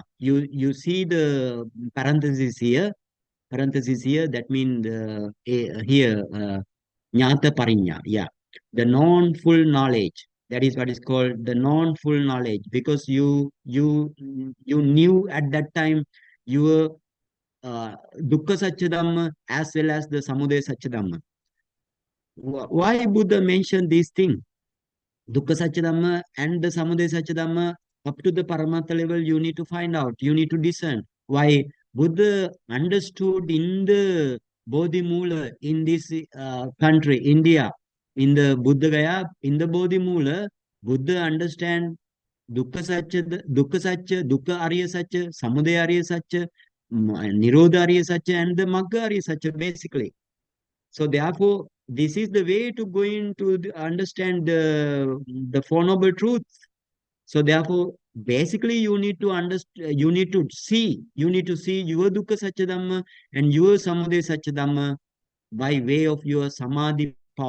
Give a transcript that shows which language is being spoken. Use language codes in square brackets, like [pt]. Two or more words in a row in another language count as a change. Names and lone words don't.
[en] You see the parenthesis here. That means here [pi] jnata parinya. [en] Yeah, the non-full knowledge. That is what is called the non-full knowledge, because you knew at that time your [pi] dukkha satya dhamma [en] as well as the [pi] samudaya satya dhamma. [en] Why Buddha mentioned these things? [pi] Dukkha satya dhamma [en] and the [pi] samudaya satya dhamma, [en] up to the Paramatma level, you need to find out, you need to discern. Why Buddha understood in the Bodhi Mula in this country, India, in the Buddha Gaya, in the Bodhi Mula, Buddha understand [pi] Dukkha Satya, Dukkha Arya Satya, Samudaya Arya Satya, Nirodha Arya Satya, [en] and the [pi] Magga Arya Satya, [en] basically. So therefore, this is the way to go into understand the Four Noble Truths. So therefore, basically, you need to understand, you need to see your [pi] Dukkha Satya Dhamma [en] and your [pi] Samudaya Satya Dhamma [en] by way of your Samadhi power.